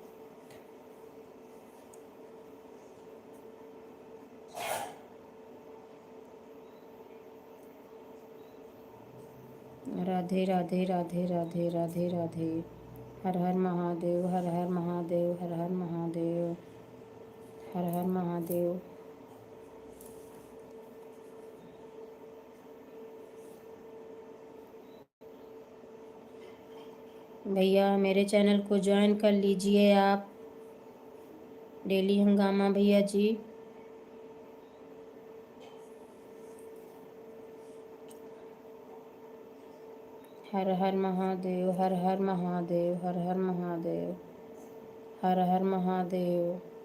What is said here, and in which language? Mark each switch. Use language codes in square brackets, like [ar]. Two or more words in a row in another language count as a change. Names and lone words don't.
[hi] राधे राधे राधे राधे राधे राधे। हर हर महादेव, हर हर महादेव, हर हर महादेव, हर हर महादेव। भैया मेरे चैनल को ज्वाइन कर लीजिए आप, डेली हंगामा भैया जी। हर हर महादेव, हर हर महादेव, हर हर महादेव, हर हर महादेव।